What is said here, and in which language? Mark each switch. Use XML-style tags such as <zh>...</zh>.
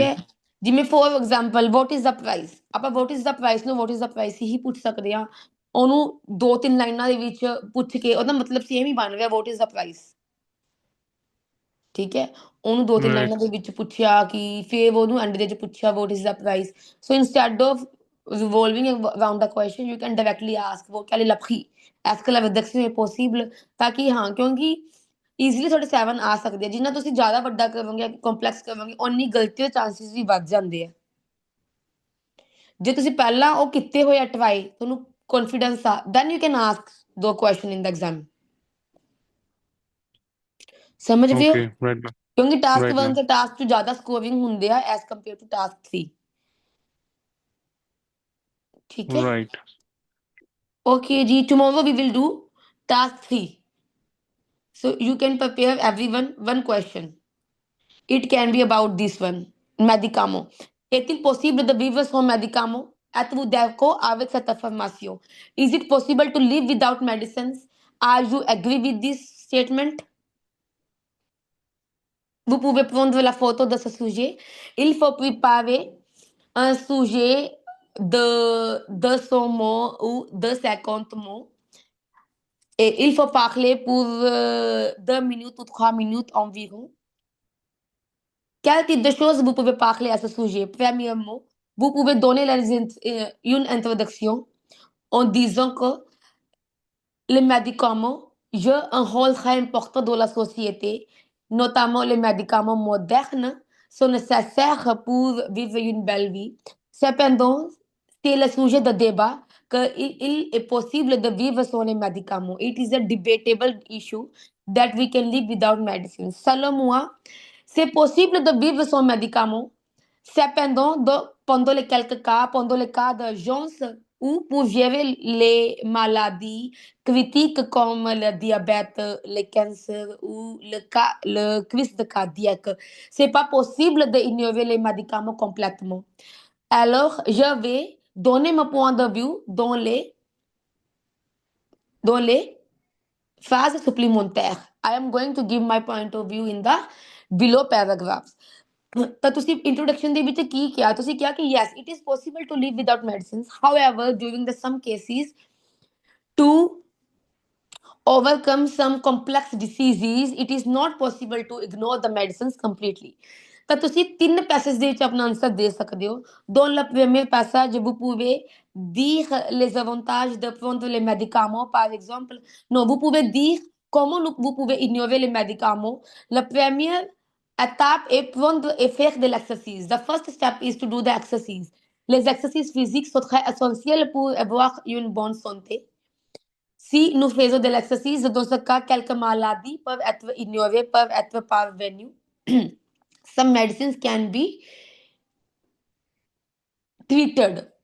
<pa>ਹੈ, ਜਿਵੇਂ for example what is ਦਾ price, ਆਪਾਂ ਵਾਟ ਇਜ਼ ਦਾ ਪ੍ਰਾਈਸ ਨੂੰ ਵਾਟ ਇਜ਼ ਦਾ ਪ੍ਰਾਈਸ ਹੀ ਪੁੱਛ ਸਕਦੇ ਹਾਂ। ਉਹਨੂੰ 2-3 ਲਾਈਨਾਂ ਦੇ ਵਿੱਚ ਪੁੱਛ ਕੇ ਉਹਦਾ ਮਤਲਬ ਸੇਮ ਹੀ ਬਣ ਰਿਹਾ,</pa> <en>What is the price.</en> <pa>ਠੀਕ ਹੈ, ਉਹਨੂੰ 2-3 ਲਾਈਨਾਂ ਦੇ</pa> <en>Write.</en> <pa>ਵਿੱਚ ਪੁੱਛਿਆ ਕਿ ਫਿਰ ਉਹਨੂੰ ਐਂਡ ਦੇ ਵਿੱਚ ਪੁੱਛਿਆ</pa> <en>What is the price. So instead of revolving around the question you can directly ask</en> <fr>quel est le prix, est-ce que la réduction est possible,</fr> <pa>ਤਾਂ ਕਿ ਹਾਂ, ਕਿਉਂਕਿ ਈਜ਼ੀਲੀ ਤੁਹਾਡੇ 7 ਆ ਸਕਦੇ ਆ। ਜਿੰਨਾ ਤੁਸੀਂ ਜ਼ਿਆਦਾ ਵੱਡਾ ਕਰੋਗੇ, ਕੰਪਲੈਕਸ ਕਰੋਗੇ, ਓਨੀ ਗਲਤੀ ਦੇ ਚਾਂਸਿਸ ਵੀ ਵੱਧ ਜਾਂਦੇ ਆ। ਜੇ ਤੁਸੀਂ ਪਹਿਲਾਂ ਉਹ ਕੀਤੇ ਹੋਏ ਆ ਟਰਾਈ, ਤੁਹਾਨੂੰ ਕੌਨਫੀਡੈਂਸ ਆ,</pa> <en>Then you can ask ਦੋ question in the exam.</en> <pa>ਸਮਝ ਰਹੇ ਹੋ?</pa> <en>okay, right ma'am,</en> <pa>ਕਿਉਂਕਿ ਟਾਸਕ</pa> <en>right 1 ma'am,</en> <pa>ਤੇ ਟਾਸਕ 2 ਜ਼ਿਆਦਾ ਸਕੋਰਿੰਗ ਹੁੰਦੇ ਆ ਐਸ ਕੰਪੇਅਰ ਟੂ ਟਾਸਕ 3। ਠੀਕ ਹੈ,</pa> <en>Right. Okay ਜੀ, tomorrow we will do task 3, so you can prepare everyone one question. It can be about this one, medicamo.</en> <fr>Est-il possible de vivre sans médicaments? Êtes-vous d'accord avec cette affirmation?</fr> <en>Is it possible to live without medicines? Are you agree with this statement?</en> <fr>Vous pouvez prendre la photo de ce sujet. Il faut préparer un sujet de 200 mots ou 250 mots. Et il faut parler pour 2 minutes ou 3 minutes environ. Quel type de choses vous pouvez parler à ce sujet? Premièrement, vous pouvez donner une introduction en disant que les médicaments jouent un rôle très important dans la société, notamment les médicaments modernes sont nécessaires pour vivre une belle vie. Cependant, c'est le sujet de débat qu'il est possible de vivre sans les médicaments.</fr> <en>It is a debatable issue that we can live without medicine.</en> <fr>Selon moi, c'est possible de vivre sans médicaments. Cependant, pendant les quelques cas, pendant les cas d'urgence ou pour gérer les maladies critiques comme le diabète, le cancer ou le crise de cardiaque, c'est pas possible d'ignorer les médicaments complètement. Alors, je vais donner mon point de vue dans les phases supplémentaires.</fr> <en>I am going to give my point of view in the below paragraphs.</en> <pa>ਤਾਂ ਤੁਸੀਂ introduction ਦੇ ਵਿੱਚ ਕੀ ਕਿਹਾ? ਤੁਸੀਂ ਕਿਹਾ ਕਿ</pa> <en>yes, it is possible to live without medicines. However, during the some cases, to overcome some complex diseases, it is not possible to ignore the medicines completely.</en> <pa>ਤਾਂ ਤੁਸੀਂ 3 passages ਦੇ ਵਿੱਚ ਆਪਣਾ ਆਨਸਰ ਦੇ ਸਕਦੇ ਹੋ।</pa> <fr>Dans le premier passage, vous pouvez dire les avantages de prendre les médicaments, par exemple. Non, vous pouvez dire comment vous pouvez ignorer les médicaments. La première étape est prendre et faire de l'exercice.</fr> <en>The first step is to do the exercise.</en> <fr>Les exercices physiques sont très essentiels pour avoir une bonne santé. Si nous faisons de l'exercice, dans ce cas, quelques maladies peuvent être ignorées, peuvent être parvenues.</fr> <en>Some medicines can be treated.</en>